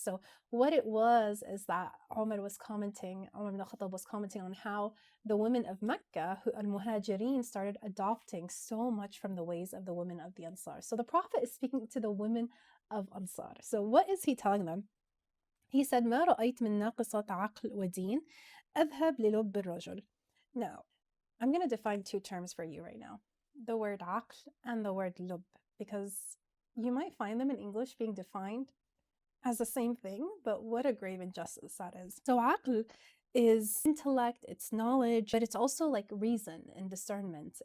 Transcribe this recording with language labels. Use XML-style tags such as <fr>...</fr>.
<en>So what it was is that Umar ibn al-Khattab was commenting on how the women of Mecca, who al-Muhajirin, started adopting so much from the ways of the women of the Ansar. So the Prophet is speaking to the women of Ansar. So what is he telling them? He said,</en> <ar>ما رأيت من ناقصات عقل ودين أذهب للب الرجل.</ar> <en>Now, I'm going to define two terms for you right now. The word aql and the word lub, because you might find them in English being defined as the same thing, but what a grave injustice that is. So aql is intellect, it's knowledge, but it's also like reason and discernment.</en>